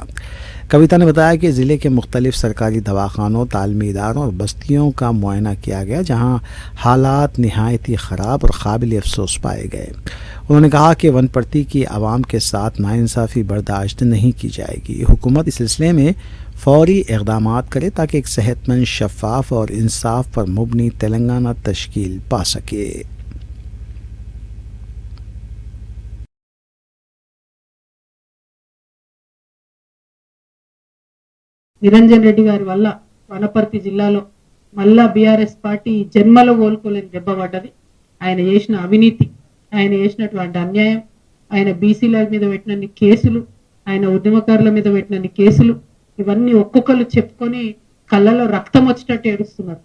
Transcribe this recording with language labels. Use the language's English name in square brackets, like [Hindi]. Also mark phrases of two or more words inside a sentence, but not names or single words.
[Urdu] کویتا نے بتایا کہ ضلع کے مختلف سرکاری دواخانوں، تعلیمی اداروں اور بستیوں کا معائنہ کیا گیا جہاں حالات نہایت ہی خراب اور قابل افسوس پائے گئے. انہوں نے کہا کہ ونپرتی کی عوام کے ساتھ ناانصافی برداشت نہیں کی جائے گی. حکومت اس سلسلے میں فوری اقدامات کرے تاکہ ایک صحت مند، شفاف اور انصاف پر مبنی تلنگانہ تشکیل پا سکے. [Telugu] నిరంజన్ రెడ్డి గారి వల్ల వనపర్తి జిల్లాలో మళ్ళా బీఆర్ఎస్ పార్టీ జన్మలో కోలుకోలేని దెబ్బ పడ్డది. ఆయన చేసిన అవినీతి, ఆయన చేసినటువంటి అన్యాయం, ఆయన బీసీల మీద పెట్టినన్ని కేసులు, ఆయన ఉద్యమకారుల మీద పెట్టినన్ని కేసులు, ఇవన్నీ ఒక్కొక్కరు చెప్పుకొని కళ్ళలో రక్తం వచ్చేటట్టు ఏడుస్తున్నారు.